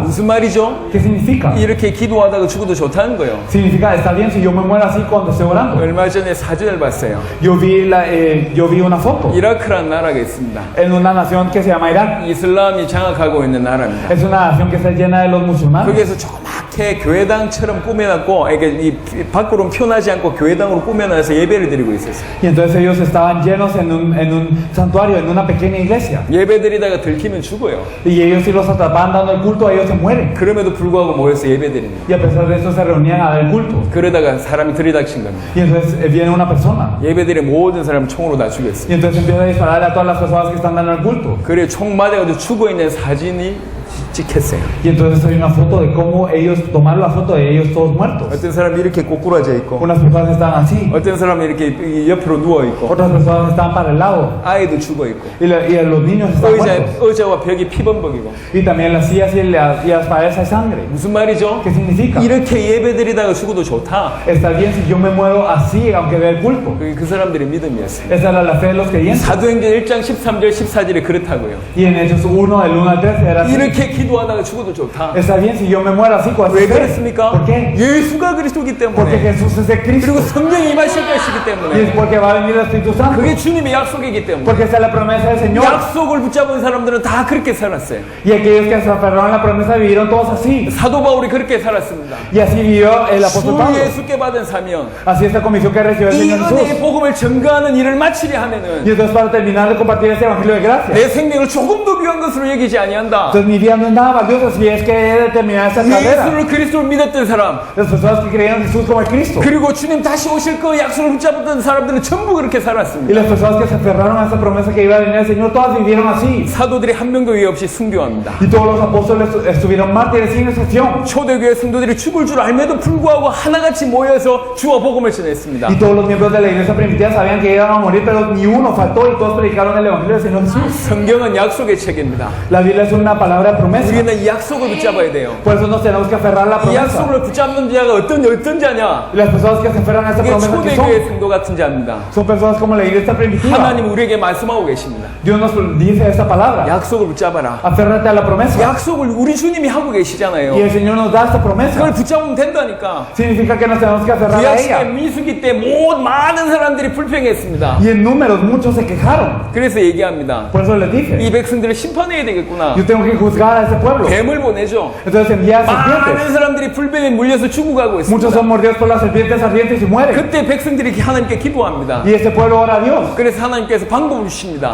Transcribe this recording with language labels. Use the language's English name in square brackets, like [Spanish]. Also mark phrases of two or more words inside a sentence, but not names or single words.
[Korean] 무슨 말이죠? [Spanish] ¿Qué significa? [Korean] 이렇게 기도하다가 죽어도 좋다는 거예요. [Spanish] Significa, está bien si yo me muero así cuando estoy orando. [Korean] 얼마 전에 사진을 봤어요. [Spanish] Yo vi una foto [Korean] 이라크라는 나라가 있습니다. [Spanish] en una nación que se llama Irak. [Korean] 이슬람이 장악하고 있는 나라입니다. [Spanish] Es una nación que está llena de los musulmanes. [Korean] 거기에서 조그맣게 교회당처럼 꾸며놨고, 이게 이 밖으로 표현하지 않고 교회당으로 꾸며놔서 예배를 드리고 있었어요. [Spanish] Y entonces ellos estaban llenos en un santuario, en una pequeña iglesia. [Korean] 예배 드리다가 들키면 죽어요. [Spanish] Y ellos si los atrapaban dando el culto, ellos se mueren. [Korean] 그럼에도 불구하고 모여서 예배 드리는 거예요. [Spanish] Y a pesar de eso se reunían a dar el culto. [Korean] 그러다가 사람이 들이닥친 겁니다. [Spanish] Y entonces viene una persona. [Korean] 예배 드린 모든 사람을 총으로 다 죽였어요. [Spanish] Y entonces empieza a dispararle a todas las personas que están dando el culto. [Korean] 그래 총 맞아가지고 죽어있는 사진이 찍혔어요. [Spanish] Y entonces hay una foto de cómo ellos tomaron la foto de ellos todos muertos. [Korean] 어떤 사람이 이렇게 꼬꾸라져 있고, [Spanish] Unas personas estaban así, [Korean] 어떤 사람이 이렇게 옆으로 누워있고, [Spanish] otras personas estaban para el lado. [Korean] 아이도 죽어있고, [Spanish] Y los niños estaban muertos. [Korean] 의자와 벽이 피범벅이고. [Spanish] Y también las sillas y las paredes hay sangre. [Korean] 무슨 말이죠? [Spanish] ¿Qué significa? [Korean] 이렇게 예배 드리다가 죽어도 좋다. [Spanish] Está bien si yo me muero así, aunque dé el culto. [Korean] 그게 그 사람들의 믿음이었어요. [Spanish] Esa era la fe de los creyentes. [Korean] 사도행전 1장 13절 14절에 그렇다고요. [Spanish] Y en Hechos 1, del 1 al 13 era así. [Korean] 이렇게 기도하다가 죽어도 좋다. [Spanish] Está bien si yo me muero así con [Korean] 왜 [Spanish] esa fe. [Korean] 그렇습니까? [Spanish] ¿Por qué? [Korean] 예수가 그리스도이기 [Spanish] Porque [Korean] 때문에, [Spanish] Jesús es de Cristo. [Korean] 그리고 성령이 임하실 것이기 [Spanish] Y es [Korean] 때문에, [Spanish] porque va a venir el Espíritu Santo. [Korean] 그게 주님의 약속이기 때문에, [Spanish] Porque esa es la promesa del Señor. [Korean] 약속을 붙잡은 사람들은 다 그렇게 살았어요. [Spanish] Y aquellos que se aferraron a la promesa vivieron todos así. [Korean] 사도 바울이 그렇게 살았습니다. [Spanish] Y así vivió el apóstol [Korean] 주 [Spanish] Pablo. [Korean] 예수께 받은 사명, [Spanish] Así esta comisión que recibió el [Korean] 이 [Spanish] Señor [Korean] 은혜의 [Spanish] Jesús. [Korean] 복음을 증거하는 일을 마치려 하면은 [Spanish] Y entonces para terminar de compartir este evangelio de gracia. [Korean] 내 생명을 조금도 귀한 것으로 여기지 아니한다. [Spanish] Entonces mi vida vida no es nada valiosa si es que he determinado esa carrera. [Korean] 예수를 그리스도를 믿었던 사람, [Spanish] Las personas que creían en Jesús como el Cristo. [Korean] 그리고 주님 다시 오실 그 약속을 붙잡았던 사람들은 전부 그렇게 [Spanish] Y [Korean] 살았습니다. [Spanish] las personas que se aferraron a esa promesa que iba a venir el Señor, todas vivieron así. [Korean] 사도들이 한 명도 예외 없이 순교합니다. [Spanish] Y todos los apóstoles estuvieron mártires sin excepción. [Korean] 초대교회 성도들이 죽을 줄 알매도 불구하고 하나같이 모여서 주와 복음을 전했습니다. [Spanish] Y todos los miembros de la iglesia primitiva sabían que iban a morir, pero ni uno faltó y todos predicaron el evangelio del Señor Jesús. [Korean] 성경은 약속의 책입니다. [Spanish] La Biblia es una palabra de promesa. [Korean] 우리는 이 약속을 붙잡아야 돼요. [Spanish] Por eso nos tenemos que aferrar a la [Korean] 이 [Spanish] promesa. [Korean] 약속을 붙잡는 자가 어떤 자냐? [Spanish] Y las personas que se aferran a esta [Korean] 이게 [Spanish] promesa que [Korean] 초대교회 성도 같은 자입니다. [Spanish] son personas como la iglesia primitiva. [Korean] 하나님 우리에게 말씀하고 계십니다. [Spanish] Dios nos dice esta palabra. [Korean] 약속을 붙잡아라. [Spanish] Aférrate a la promesa. [Korean] 약속을 우리 주님이 하고 계시잖아요. [Spanish] Y el Señor nos da esta promesa. [Korean] 그걸 붙잡으면 된다니까. [Spanish] Significa que nos tenemos que aferrar a [Korean] 구약시대 [Spanish] ella. [Korean] 민수기 때 많은 사람들이 불평했습니다. [Spanish] Y en números muchos se quejaron. [Korean] 그래서 얘기합니다. [Spanish] Por eso les dije, [Korean] 이 백성들을 심판해야 되겠구나. [Spanish] yo tengo que juzgar a ese pueblo. [Korean] 뱀을 보내죠. [Spanish] Entonces envía a serpientes. [Korean] 많은 사람들이 불뱀에 물려서 죽어가고 [Spanish] Muchos [Korean] 있습니다. [Spanish] son mordidos por las serpientes ardientes y mueren. [Korean] 그때 백성들이 하나님께 기도합니다. [Spanish] Y ese pueblo ora a Dios. [Korean] 그래서 하나님께서 방법을 주십니다.